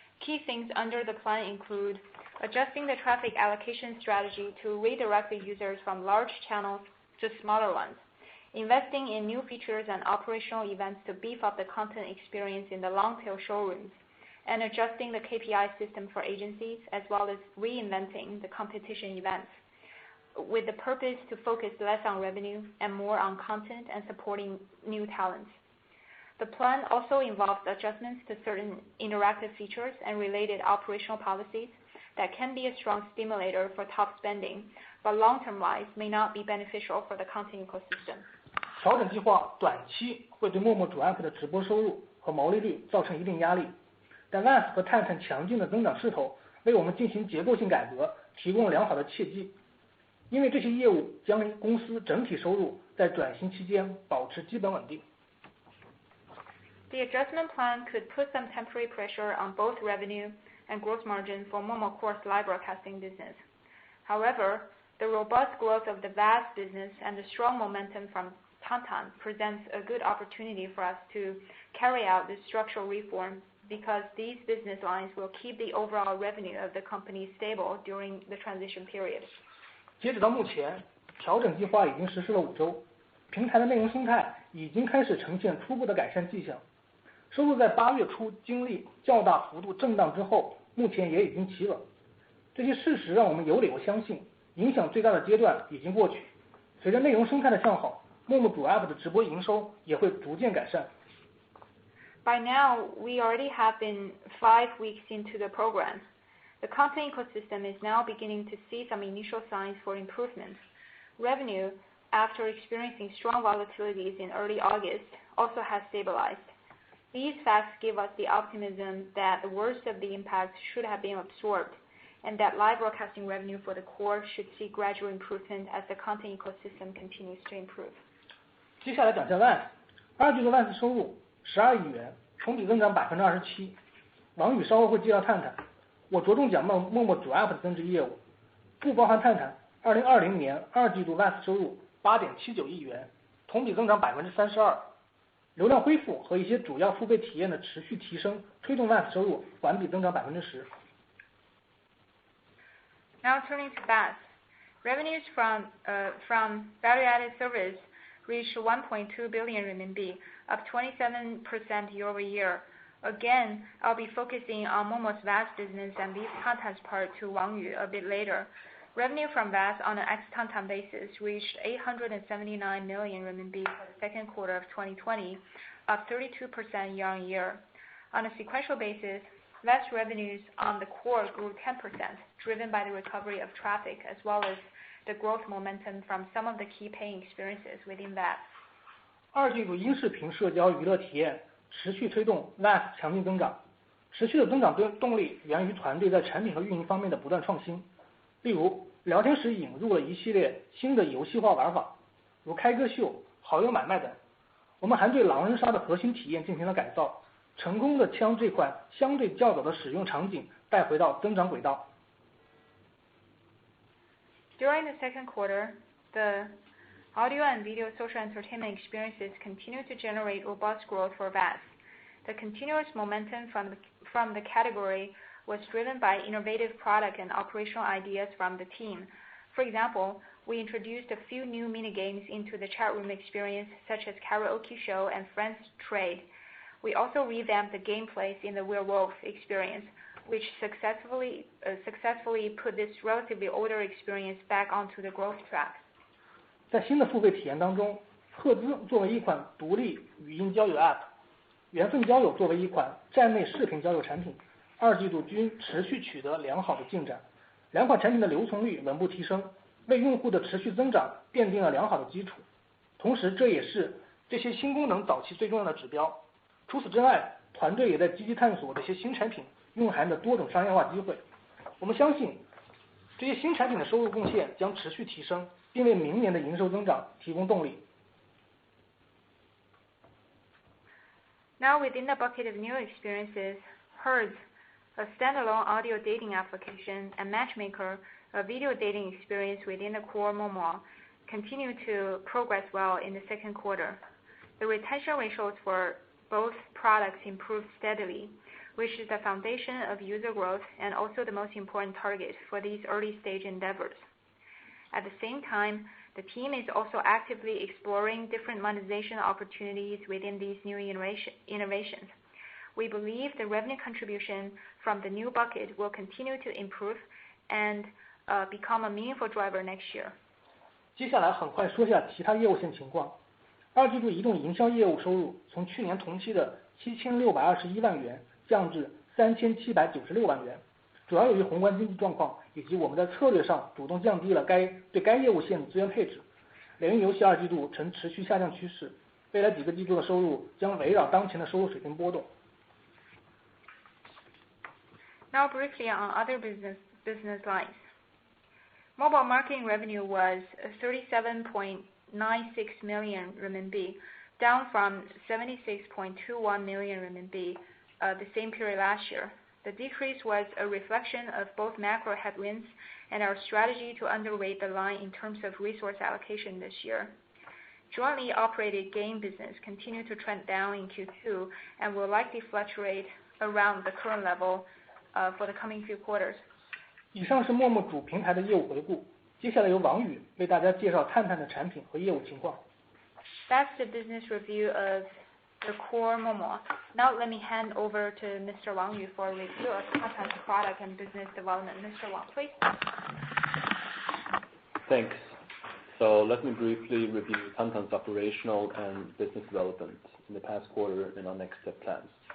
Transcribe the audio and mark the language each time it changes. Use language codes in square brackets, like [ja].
[en] Key things under the plan include adjusting the traffic allocation strategy to redirect the users from large channels to smaller ones, investing in new features and operational events to beef up the content experience in the long-tail showrooms, and adjusting the KPI system for agencies, as well as reinventing the competition events, with the purpose to focus less on revenue and more on content and supporting new talents. The plan also involves adjustments to certain interactive features and related operational policies that can be a strong stimulator for top spending, but long-term wise may not be beneficial for the content ecosystem. [zh] 调整计划短期会对陌陌主 app 的直播收入和毛利率造成一定压力，但 VAS 和探探强劲的增长势头为我们进行结构性改革提供了良好的契机，因为这些业务将公司整体收入在转型期间保持基本稳定。 [en] The adjustment plan could put some temporary pressure on both revenue and gross margin for Momo Core's live broadcasting business. However, the robust growth of the VAS business and the strong momentum from Tang presents a good opportunity for us to carry out this structural reform because these business lines will keep the overall revenue of the company stable during the transition period. [zh] 截止到目前，调整计划已经实施了5周，平台的内容生态已经开始呈现初步的改善迹象。收入在8月初经历较大幅度震荡之后，目前也已经企稳。这些事实让我们有理由相信，影响最大的阶段已经过去。随着内容生态的向好，陌陌主 App 的直播营收也会逐渐改善。 [en] By now, we already have been 5 weeks into the program. The content ecosystem is now beginning to see some initial signs for improvement. Revenue, after experiencing strong volatilities in early August, also has stabilized. These facts give us the optimism that the worst of the impact should have been absorbed, and that live broadcasting revenue for the core should see gradual improvement as the content ecosystem continues to improve. [zh] 接下来讲下 VAS， 二季度 VAS 收入12亿元，同比增长27%。王宇稍后会介绍探探，我着重讲陌陌主 App 的增值业务，不包含探探。 2020年二季度 VAS 收入8.79亿元，同比增长32%。流量恢复和一些主要付费体验的持续提升，推动 VAS 收入环比增长10%。 [en] Now turning to VAS, revenues from value-added service reached 1.2 billion RMB, up 27% year-over-year. Again, I'll be focusing on Momo's VAS business and leave Tang's part to Wang Yu a bit later. Revenue from VAS on an ex-Tang basis reached 879 million RMB for the second quarter of 2020, up 32% year-on-year. On a sequential basis, VAS revenues on the core grew 10%, driven by the recovery of traffic as well as the growth momentum from some of the key paying experiences within VAS. [zh] 二季度音视频社交娱乐体验持续推动 VAS 强劲增长，持续的增长动力源于团队在产品和运营方面的不断创新。例如，聊天室引入了一系列新的游戏化玩法，如开歌秀、好友买卖等。我们还对狼人杀的核心体验进行了改造，成功的将这款相对较早的使用场景带回到增长轨道。 [en] During the second quarter, the audio and video social entertainment experiences continue to generate robust growth for VAS. The continuous momentum from the category was driven by innovative product and operational ideas from the team. For example, we introduced a few new mini-games into the chat room experience, such as karaoke show and friends trade. We also revamped the gameplays in the werewolf experience, which successfully put this relatively older experience back onto the growth track. [zh] 在新的付费体验当中，赫兹作为一款独立语音交友 App， 缘分交友作为一款站内视频交友产品，二季度均持续取得良好的进展，两款产品的留存率稳步提升，为用户的持续增长奠定了良好的基础。同时，这也是这些新功能早期最重要的指标。除此之外，团队也在积极探索这些新产品蕴含的多种商业化机会。我们相信，这些新产品的收入贡献将持续提升，并为明年的营收增长提供动力。 [en] Now within the bucket of new experiences, Herds, a standalone audio dating application, and Matchmaker, a video dating experience within the core Momo, continue to progress well in the second quarter. The retention ratios for both products improved steadily, which is the foundation of user growth and also the most important target for these early-stage endeavors. At the same time, the team is also actively exploring different monetization opportunities within these new innovations. We believe the revenue contribution from the new bucket will continue to improve and become a meaningful driver next year. [zh] 接下来很快说下其他业务线情况。二季度移动营销业务收入从去年同期的7621万元降至3796万元，主要由于宏观经济状况以及我们在策略上主动降低了对该业务线的资源配置。联运游戏二季度呈持续下降趋势，未来几个季度的收入将围绕当前的收入水平波动。 [en] Now briefly on other business lines. Mobile marketing revenue was 37.96 million RMB, down from 76.21 million RMB the same period last year. The decrease was a reflection of both macro headwinds and our strategy to underweight the line in terms of resource allocation this year. Jointly operated game business continued to trend down in Q2 and will likely fluctuate around the current level for the coming few quarters. [zh] 以上是陌陌主平台的业务回顾，接下来由王宇为大家介绍探探的产品和业务情况。 [en] That's the business review of the core Momo. Now let me hand over to Mr. Wang Yu for a review of Tantan's product and business development. Mr. Wang, please. Thanks. So let me briefly review Tantan's operational and business development in the past quarter and our next step plans.